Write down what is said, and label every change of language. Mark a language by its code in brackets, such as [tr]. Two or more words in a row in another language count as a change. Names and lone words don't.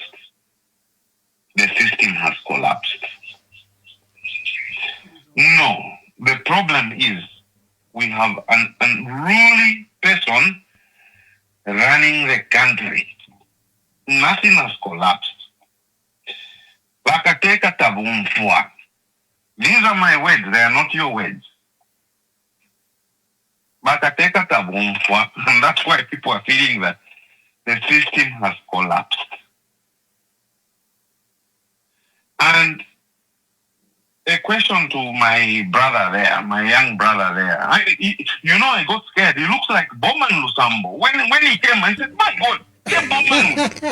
[en] The system has collapsed. No, the problem is we have an unruly person running the country. Nothing has collapsed. [bem] Bakateka tabumfua. [en] These are my words, they are not your words. [bem] Bakateka tabumfua, [en] and that's why people are feeling that the system has collapsed. And a question to my brother there, my young brother there. I got scared. He looks like Bowman Lusambo. When he came, I said, my God, Bowman.